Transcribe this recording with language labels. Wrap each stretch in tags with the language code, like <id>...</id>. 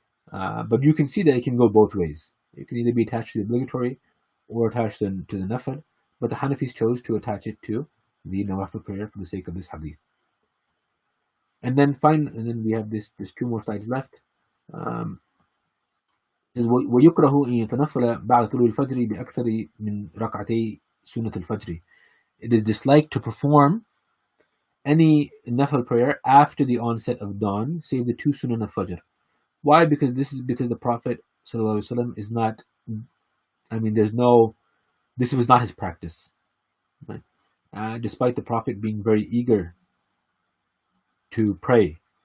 <en>But you can see that it can go both ways. It can either be attached to the obligatory or attached to the nafil, but the Hanafis chose to attach it to the nawafil prayer for the sake of this hadith. And then we have this 2 more slides left.</en> <ar>Is ويكره أن يتنفل بعد طلوع الفجر بأكثر من ركعتي سنة الفجر.</ar> <en>It is disliked to perform any nafil prayer after the onset of dawn, save the 2 sunnah of fajr. Why? Because the Prophet ﷺ is not, this was not his practice. Right? Despite the Prophet being very eager to pray</en>